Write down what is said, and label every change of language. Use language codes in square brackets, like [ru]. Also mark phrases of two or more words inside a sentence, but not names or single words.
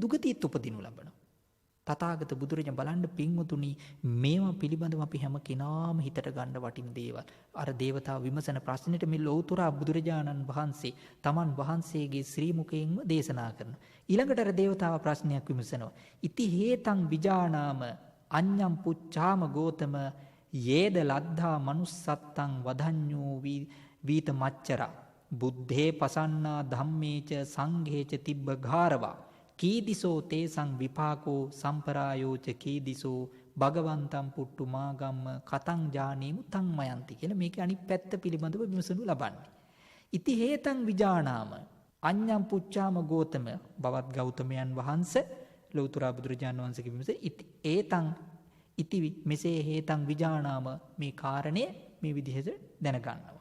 [si] දුගතියත් උපදිනු ලබනවා. තථාගත බුදුරජාණන් බලන්න පින්වතුනි මේවා පිළිබඳව අපි හැම කෙනාම හිතට ගන්න වටින දේවල්. අර දේවතාව විමසන ප්‍රශ්නෙට මේ ලෞතර බුදුරජාණන් වහන්සේ තමන් වහන්සේගේ ශ්‍රී මුඛයෙන්ම දේශනා කරනවා. ඊළඟට අර දේවතාව ප්‍රශ්නයක් විමසනවා. [pi] ඉති හේතං විජානාම අඤ්ඤම් පුච්ඡාම ගෝතම යේද ලද්ධා manussත්තං වදඤ්ඤෝ වීත මච්චරා බුද්ධේ පසන්නා ධම්මේච සංඝේච තිබ්බ ගාරවා කීදිසෝ තේසං විපාකෝ සම්පරායෝච කීදිසෝ භගවන්තම් පුට්ටු මාගම්ම කතං ජානීමු තං මයන්ති [si] කියලා මේක අනිත් පැත්ත පිළිබඳව විමසනු ලබන්නේ. [pi] ඉති හේතං විජානාම අඤ්ඤම් පුච්ඡාම ගෝතම [si] බවත් ගෞතමයන් වහන්සේ ලෞතර බුදුරජාණන් වහන්සේගේ විමස [pi] ඒතං ඉති [si] මෙසේ [pi] හේතං විජානාම [si] මේ කාරණය මේ විදිහට දැනගන්නවා.